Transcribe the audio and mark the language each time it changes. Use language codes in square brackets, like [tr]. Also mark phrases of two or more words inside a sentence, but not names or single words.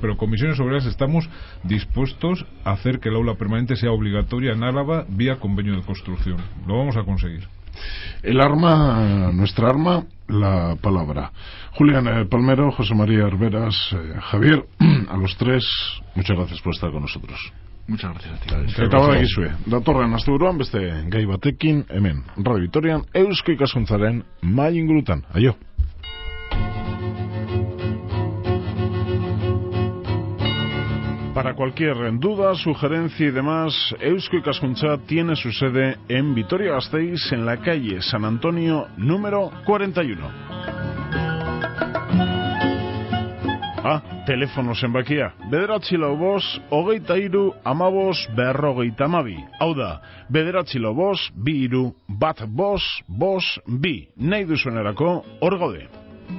[es] Pero Comisiones Obreras estamos dispuestos a hacer que el aula permanente sea obligatoria en Álava vía convenio de construcción. Lo vamos a conseguir. Nuestra arma, la palabra. Julián Palmero, José María Herberas, Javier, a los tres, muchas gracias por estar con nosotros. Muchas gracias a ti. [eu] Eta badakizue, datorren asteburuan beste gai batekin hemen Radio Vitorian Eusko Ikaskuntzaren mahai ingurutan. Aio. [es] Para cualquier duda, sugerencia y demás, Eusko Ikaskuntza tiene su sede en Vitoria-Gasteiz, en la calle San Antonio número 41. [eu] Teléfono zenbakia, 945 23 15 52. Hau da, 945 23 15 52. Nahi duzuenerako hor gaude.